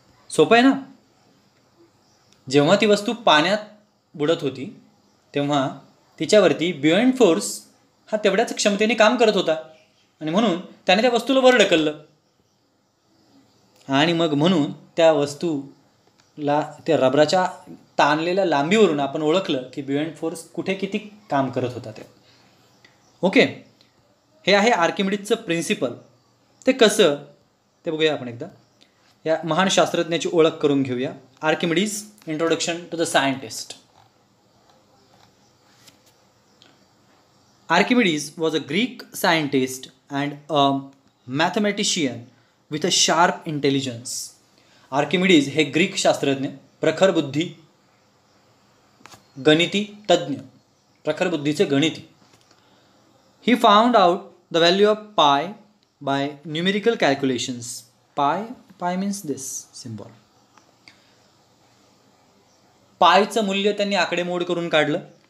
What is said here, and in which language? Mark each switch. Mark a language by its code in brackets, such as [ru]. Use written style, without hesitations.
[mr] सोपं आहे ना. जेव्हा ती वस्तू पाण्यात बुडत होती तेव्हा तिच्यावरती ब्युएंट फोर्स हा तेवढ्याच क्षमतेने काम करत होता आणि म्हणून त्याने त्या वस्तूला वर ढकललं आणि मग म्हणून त्या वस्तूला त्या रबराच्या ताणलेल्या लांबीवरून आपण ओळखलं की ब्युएंट फोर्स कुठे किती काम करत होता ते. ओके, हे आहे आर्किमिडीजचं प्रिन्सिपल. ते कसं ते बघूया आपण एकदा. या महान शास्त्रज्ञाची ओळख करून घेऊया. [en] Archimedes, introduction to the scientist. Archimedes was a Greek scientist and a mathematician with a sharp intelligence. [mr] Archimedes हे ग्रीक शास्त्रज्ञ, प्रखर बुद्धी, गणिती तज्ञ, प्रखर बुद्धीचे गणिती. [en] He found out the value of pi by numerical calculations. Pi means this symbol. [mr] पायचं मूल्य त्यांनी आकडेमोड करून काढलं.